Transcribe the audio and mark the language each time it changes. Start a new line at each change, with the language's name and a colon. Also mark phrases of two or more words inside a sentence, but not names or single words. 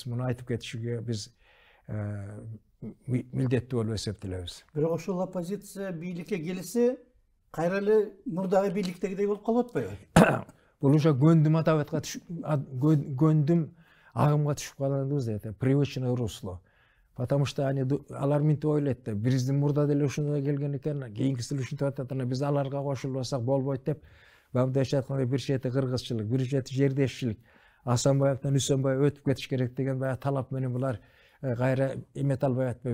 Kyrgyz: Муну айтып кетишиге биз милдеттүү болуп эсептелебиз. Бирок ошол оппозиция бийликке келсе, кайра эле мурдагы бийликтегидей болуп калып атпайбы? Бул уже гөндүм атабатка гөндүм агымга түшүп калганыбыз дейт.
Russian: Привычное русло. Потому что
Kyrgyz: алар минтип ойлойт да, биздин мурда деле ушундай келген экен, кийинкиси деле ушинтип атат, биз аларга кошулбасак болбойт деп, мындайча айтканда бир чети кыргызчылык, бир чети жердешчилик, Асанбаевден Үсөнбаев өтүп кетиш керек деген баягы талап менен булар кайра эмете албай атпайбы.